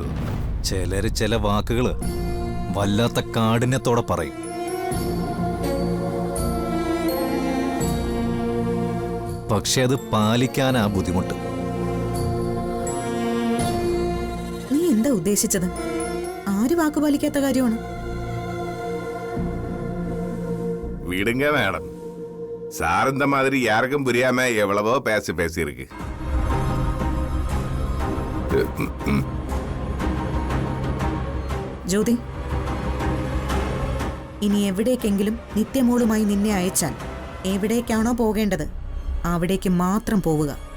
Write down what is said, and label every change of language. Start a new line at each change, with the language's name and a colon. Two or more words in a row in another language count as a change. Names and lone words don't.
Malayalam: ചിലര് ചില വാക്കുകള് വല്ലാത്ത കാഠിന്യത്തോടെ പറയും. പക്ഷെ അത് പാലിക്കാനാ ബുദ്ധിമുട്ട്. നീ എന്താ ഉദ്ദേശിച്ചത്? ആര് വാക്ക് പാലിക്കാത്ത കാര്യമാണ്?
Tamil: விடுங்க மேடம், சார் இந்த மாதிரி யாருக்கும் புரியாம எவ்வளவோ பேசியிருக்கு.
Malayalam: ജ്യോതി, ഇനി എവിടേക്കെങ്കിലും നിത്യമോളുമായി നിന്നെ അയച്ചാൽ എവിടേക്കാണോ പോകേണ്ടത് അവിടേക്ക് മാത്രം പോവുക.